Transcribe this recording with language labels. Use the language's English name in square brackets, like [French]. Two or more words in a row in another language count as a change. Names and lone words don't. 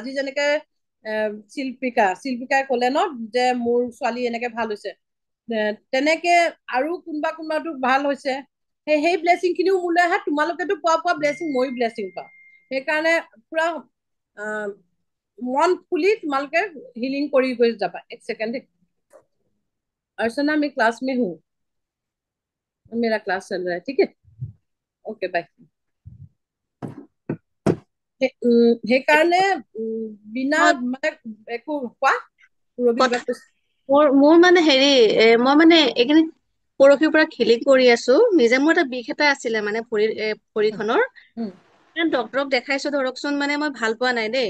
[Assamese] আজি যেনেকে শিল্পিকাই কলে ন যে মোৰ ছোৱালী এনেকে ভাল হৈছে, তেনেকে আৰু কোনোবাটো ভাল হৈছে, সেই ব্লেছিং খিনিও মোলৈ আহে, তোমালোকেতো পোৱা ব্লেছিং ময়ো ব্লেছিং পাওঁ। সেইকাৰণে পুৰা মন খুলি তোমালোকে হিলিং কৰি গৈ যাবা। [Hindi] एक सेकंड, अर्चना मैं क्लास में हूँ, मेरा क्लास चल रहा है, ठीक है, [English] okay bye. [Assamese] সেইকাৰণে বিনা মানে একো কোৱা মোৰ মানে হেৰি, মই মানে এইখিনি পৰহিৰ পৰা হিলিং কৰি আছো নিজে। মোৰ এটা বিষ এটা আছিলে মানে ভৰিখনৰ, ডক্তৰক দেখাইছো ধৰকচোন, মানে মই ভাল পোৱা নাই দেই।